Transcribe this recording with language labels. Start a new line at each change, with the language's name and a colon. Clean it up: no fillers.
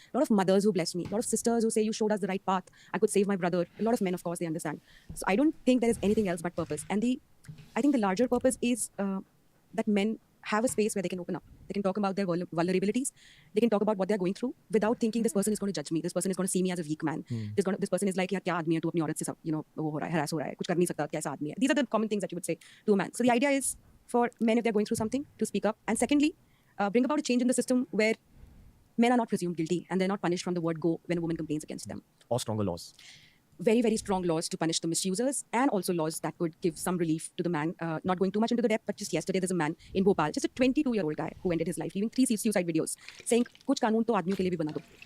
English: A lot of mothers who bless me, a lot of sisters who say, you showed us the right path. I could save my brother. A lot of men, of course, they understand. So I don't think there is anything else but purpose. And I think the larger purpose is that men have a space where they can open up. They can talk about their vulnerabilities. They can talk about what they're going through without thinking this person is going to judge me. This person is going to see me as a weak man. This person is like,
Hindi: यार क्या आदमी है तू अपनी औरत से सब वो हो रहा है, harass हो रहा है, कुछ कर नहीं सकता, कैसा आदमी है.
English: These are the common things that you would say to a man. So the idea is for men, if they're going through something, to speak up. And secondly, bring about a change in the system where men are not presumed guilty and they're not punished from the word go when a woman complains against them. Or stronger laws. Very, very strong laws to punish the misusers, and also laws that could give some relief to the man. Not going too much into the depth, but just yesterday there's a man in Bhopal, just a 22-year-old guy who ended his life, leaving 3 suicide videos, saying,
Hindi: "Kuch कानून तो आदमियों के लिए भी बना दो."